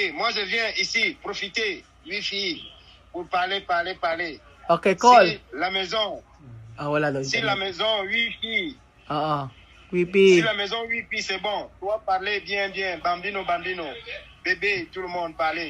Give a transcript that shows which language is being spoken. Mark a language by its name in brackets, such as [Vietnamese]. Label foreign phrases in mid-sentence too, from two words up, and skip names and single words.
[French] moi je viens ici profiter, wifi, pour parler. [English] Okay, call. [French] Si la maison, [Filipino] Wala daw [French] si la internet. maison wifi, [Filipino] Oo. [French] si [Filipino] Wipi. [French] la maison wifi c'est bon, toi parler bien, bambino, bébé, tout le monde parler.